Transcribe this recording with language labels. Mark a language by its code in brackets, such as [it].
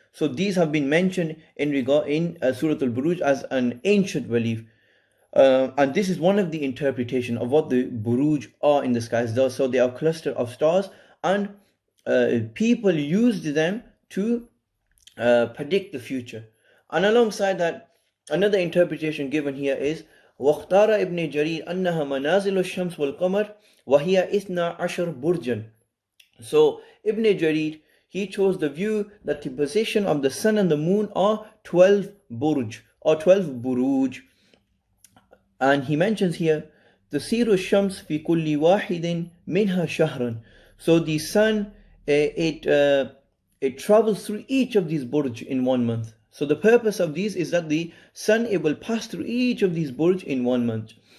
[en] So these have been mentioned in Surah al-Buruj as an ancient belief. And this is one of the interpretation of what the Buruj are in the skies. So they are a cluster of stars, and people used them to predict the future. And alongside that, another interpretation given here is [ar] وَاخْتَارَ ابن جرير أنها منازل الشمس والقمر وهي 12 برجا. [en] So Ibn Jarir, he chose the view that the position of the sun and the moon are 12 burj or 12 buruj. And he mentions here [ar] تسير الشمس في كل واحد منها شهرا. [en] So the sun, it travels through each of these burj in 1 month. So the purpose of these is that the sun, it will pass through each of these burj in 1 month.